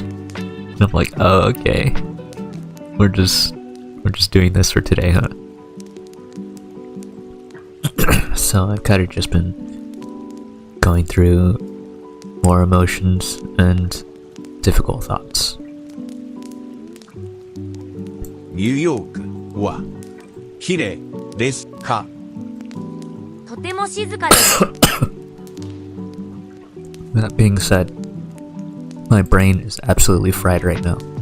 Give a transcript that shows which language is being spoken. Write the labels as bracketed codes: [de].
[en] And I'm like, oh, okay. We're just doing this for today, huh? So I've kind of just been going through more emotions and difficult thoughts. [ja] ニューヨークは綺麗ですか? とても静かです。 [en] That being said, my brain is absolutely fried right now.